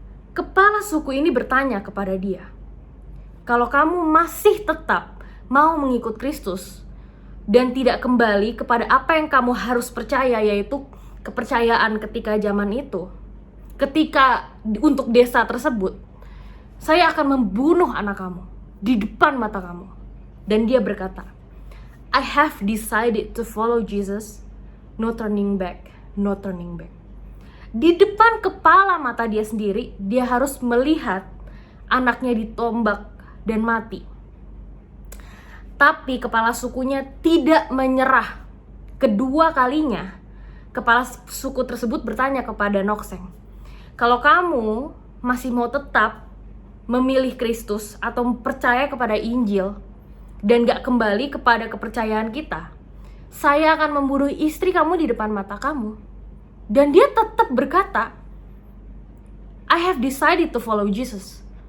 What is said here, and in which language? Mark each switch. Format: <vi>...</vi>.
<id>Kepala suku ini bertanya kepada dia, kalau kamu masih tetap mau mengikut Kristus dan tidak kembali kepada apa yang kamu harus percaya, yaitu kepercayaan ketika zaman itu, ketika untuk desa tersebut, saya akan membunuh anak kamu di depan mata kamu. Dan dia berkata,</id> <en>I have decided to follow Jesus, no turning back, no turning back.</en> <id>Di depan kepala mata dia sendiri, dia harus melihat anaknya ditombak dan mati. Tapi kepala sukunya tidak menyerah. Kedua kalinya, kepala suku tersebut bertanya kepada Nokseng, kalau kamu masih mau tetap memilih Kristus atau percaya kepada Injil dan gak kembali kepada kepercayaan kita, saya akan membunuh istri kamu di depan mata kamu. Dan dia tetap berkata,</id> <en>I have decided to follow Jesus.</en>